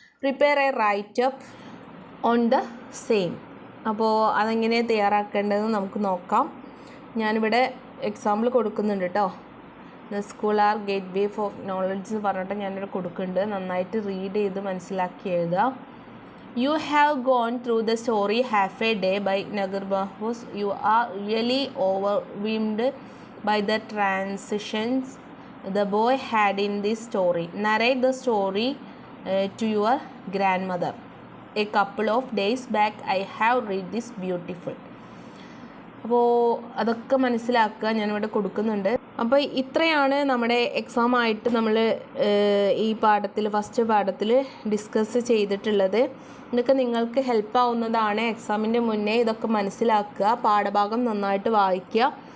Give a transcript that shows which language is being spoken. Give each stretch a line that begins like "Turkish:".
English: Prepare a write up on the same.
Malayalam: അപ്പോൾ അതെങ്ങനെ തയ്യാറാക്കേണ്ടതെന്ന് നമുക്ക് നോക്കാം. ഞാനിവിടെ എക്സാമ്പിൾ കൊടുക്കുന്നുണ്ട് കേട്ടോ.
English: school are gateway for knowledge
Malayalam: എന്ന് പറഞ്ഞിട്ട് ഞാനിവിടെ കൊടുക്കുന്നുണ്ട്. നന്നായിട്ട് റീഡ് ചെയ്ത് മനസ്സിലാക്കി എഴുതുക.
English: You have gone through the story Half a Day by Nagir Mahfouz. You are really overwhelmed by the transitions the boy had in this story. Narrate the story to your grandmother. A couple of days back I have read this beautiful.
Malayalam: അപ്പോൾ അതൊക്കെ മനസ്സിലാക്കുക, ഞാനിവിടെ കൊടുക്കുന്നുണ്ട്. അപ്പോൾ ഇത്രയാണ് നമ്മുടെ എക്സാമായിട്ട് നമ്മൾ ഈ പാഠത്തിൽ ഫസ്റ്റ് പാഠത്തിൽ ഡിസ്കസ് ചെയ്തിട്ടുള്ളത്. ഇതൊക്കെ നിങ്ങൾക്ക് ഹെൽപ്പ് ആവുന്നതാണ്. എക്സാമിൻ്റെ മുന്നേ ഇതൊക്കെ മനസ്സിലാക്കുക, പാഠഭാഗം നന്നായിട്ട് വായിക്കുക.